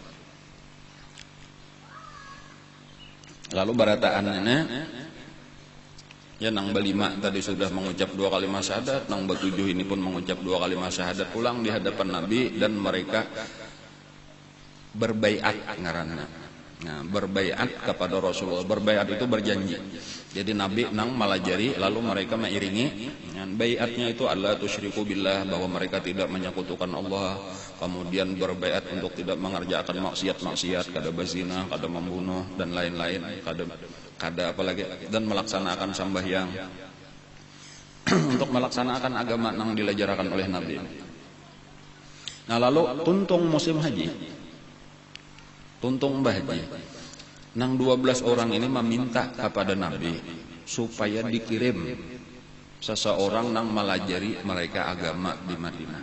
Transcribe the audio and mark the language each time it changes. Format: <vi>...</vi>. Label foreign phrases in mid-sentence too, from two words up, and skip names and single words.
<bjn>Lalu barataannya ya nang belima tadi sudah mengucap 2 kalimat syahadat, nang betujuh ini pun mengucap 2 kalimat syahadat pulang di hadapan Nabi, dan mereka berbaiat ngaranna.</bjn> <id>Nah, berbaiat kepada Rasulullah. Berbaiat itu berjanji.</id> <bjn>Jadi Nabi nang malajari lalu mereka mengiringi.</bjn> <id>Dan baiatnya itu adalah</id> <ar>تشركوا بالله,</ar> <id>bahwa mereka tidak menyekutukan Allah. Kemudian berbaiat untuk tidak mengerjakan maksiat-maksiat, kada berzina, kada membunuh dan lain-lain, kada apalagi, dan melaksanakan sembahyang. Untuk melaksanakan agama nang dilajarkan oleh Nabi.</id> <bjn>Nah, lalu tuntung musim haji. Tuntung bahaji, nang 12 orang ini meminta kepada Nabi supaya dikirim seseorang nang melajari mereka agama di Madinah.</bjn>